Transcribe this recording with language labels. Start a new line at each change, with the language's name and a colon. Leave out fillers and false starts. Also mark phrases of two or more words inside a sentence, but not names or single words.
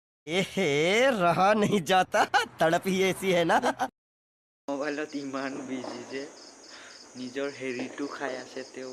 Hindi: एहे रहा नहीं जाता तड़प ही ऐसी है ना
Assamese: মোবাইলত ইমান বিজি যে নিজৰ হেৰিটো খাই আছে তেওঁ